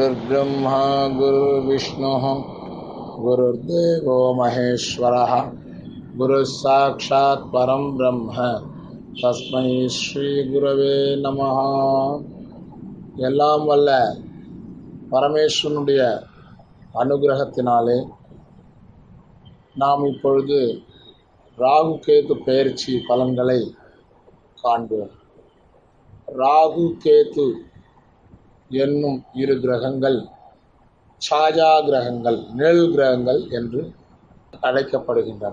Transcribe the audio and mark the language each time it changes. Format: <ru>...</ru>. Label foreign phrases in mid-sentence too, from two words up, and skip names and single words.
<sa>गुरुर्ब्रह्मा गुरुर्विष्णुः गुरुर्देवो महेश्वरः गुरुः साक्षात् परं ब्रह्म तस्मै श्री गुरवे नमः.</sa> <ta>எல்லாம் வல்ல பரமேஸ்வரனுடைய அனுகிரகத்தினாலே நாம் இப்பொழுது ராகு கேது பெயர்ச்சி பலன்களை காண்போம். ராகு கேது என்னும் இரு கிரகங்கள் சாயா கிரகங்கள், நிழல் கிரகங்கள் என்று அழைக்கப்படுகின்றன.</ta>